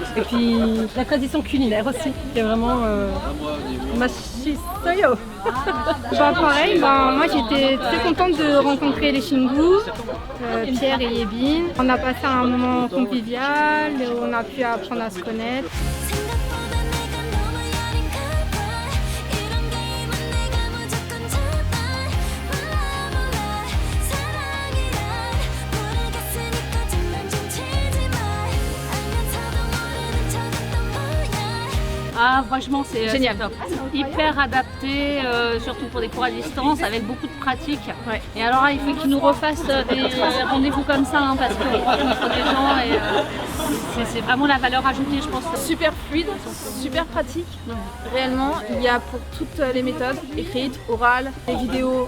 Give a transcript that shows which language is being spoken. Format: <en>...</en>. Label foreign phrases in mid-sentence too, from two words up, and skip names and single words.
<fr>Et puis la tradition culinaire aussi, qui est vraiment machissoyo. Pareil, moi j'étais très contente de rencontrer les Chingu, Pierre et Yébin. On a passé un moment convivial, on a pu apprendre à se connaître.</fr> <ko>생각보다 내가 너무 여린가 봐. 이런 게임은 내가 무조건 잡아. 몰라 사랑이란 모르겠으니까 장난 좀 치지 마. 알면서도 모르는 척했던 거야.</ko> <fr>Ah franchement c'est Génial. c'est top. Hyper adapté, surtout pour des cours à distance avec beaucoup de pratique. Ouais. Et alors là, il faut qu'ils nous refassent des rendez-vous comme ça hein, parce qu'on rencontre des gens et c'est vraiment la valeur ajoutée je pense. Super fluide, super pratique. Réellement, il y a pour toutes les méthodes, écrites, orales, les vidéos.</fr>